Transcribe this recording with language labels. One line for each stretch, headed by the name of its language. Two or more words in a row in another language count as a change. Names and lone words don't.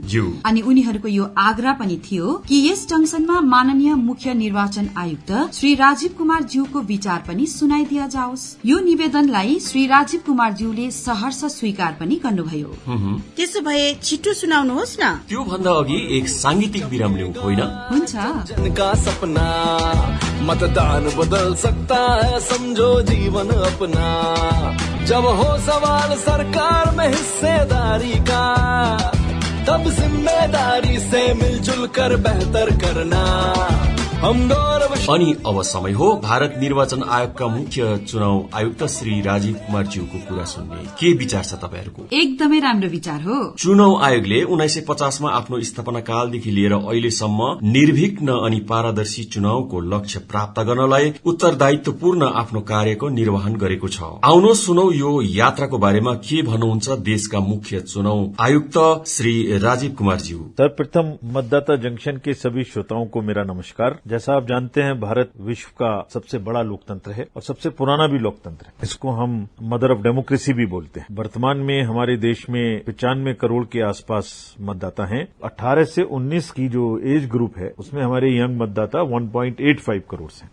Nepali: अनि उनीहरूको यो आग्रह पनि थियो कि यस जंक्शनमा माननीय मुख्य निर्वाचन आयुक्त श्री राजीव कुमार ज्यूको विचार पनि सुनाइदिया जाओस्। यो निवेदनलाई श्री राजीव कुमार ज्यूले सहर्ष स्वीकार पनि गर्नुभयो। त्यसो भए छिटो सुनाउनुहोस् न। त्यो भन्दा अघि एक सांगीतिक विराम लिउँ, होइन? हुन्छ।
Hindi: जिनका सपना मतदान बदल सकता है, समझो जीवन अपना। जब हो सवाल सरकार में हिस्सेदारी का, तब जिम्मेदारी से मिलजुल कर बेहतर करना हम गौरव।
Nepali: अनि अब समय हो भारत निर्वाचन आयोगका मुख्य चुनाव आयुक्त श्री राजीव कुमार ज्यूको कुरा सुन्ने। के विचार छ तपाईहरुको? एकदमै राम्रो विचार हो। चुनाव आयोगले 1950 मा आफ्नो स्थापना कालदेखि लिएर अहिलेसम्म निर्विघ्न अनि पारदर्शी चुनावको लक्ष्य प्राप्त गर्नलाई उत्तरदायित्वपूर्ण आफ्नो कार्यको निर्वहन गरेको छ। आउनुहोस् सुनौ यो यात्राको बारेमा के भन्नुहुन्छ देशका मुख्य चुनाव आयुक्त श्री राजीव कुमार ज्यू।
Hindi: सर्वप्रथम मतदाता जंक्शन के सभी श्रोताओं को मेरा नमस्कार। जैसा आप जानते हैं, भारत विश्व का सबसे बड़ा लोकतंत्र है और सबसे पुराना भी लोकतंत्र है। इसको हम
English: mother of democracy
Hindi: भी बोलते हैं। वर्तमान में हमारे देश में 95 करोड़ के आसपास मतदाता हैं। 18 से 19 की जो
English: age group
Hindi: है उसमें हमारे यंग मतदाता 1.85 करोड़ हैं।